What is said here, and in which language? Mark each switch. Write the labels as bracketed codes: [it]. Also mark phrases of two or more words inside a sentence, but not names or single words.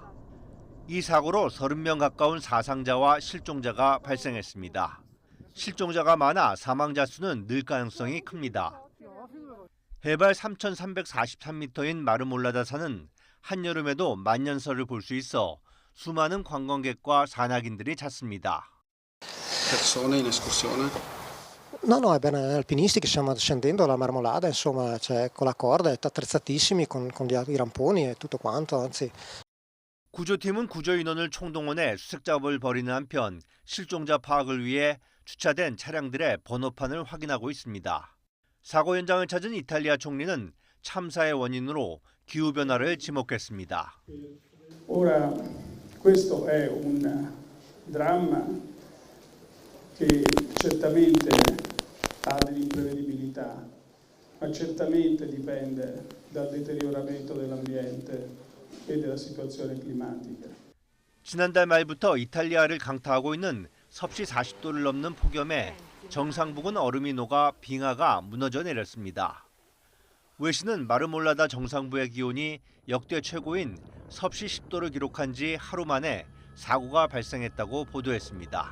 [ko] 이 사고로 30명 가까운 사상자와 실종자가 발생했습니다. 실종자가 많아 사망자 수는 늘 가능성이 큽니다. 해발 3,343m인 마르몰라다 산은 한여름에도 만년설을 볼 수 있어 수많은 관광객과 산악인들이 찾습니다. [it] No, è bene alpinisti che stiamo scendendo la Marmolada, insomma, c'è con la corda, è attrezzatissimi con i ramponi e tutto quanto, anzi. [ko] 구조팀은 구조 인원을 총동원해 수색 작업을 벌이는 한편 실종자 파악을 위해 주차된 차량들의 번호판을 확인하고 있습니다. 사고 현장을 찾은 이탈리아 총리는 참사의 원인으로 기후변화를 지목했습니다. [it] Ora questo è un dramma che certamente ha dell'imprevedibilità, ma certamente dipende dal deterioramento dell'ambiente e della situazione climatica. [ko] 지난달 말부터 이탈리아를 강타하고 있는 섭씨 40도를 넘는 폭염에 정상 부근 얼음이 녹아 빙하가 무너져 내렸습니다. 외신은 마르몰라다 정상부의 기온이 역대 최고인 섭씨 10도를 기록한 지 하루 만에 사고가 발생했다고 보도했습니다.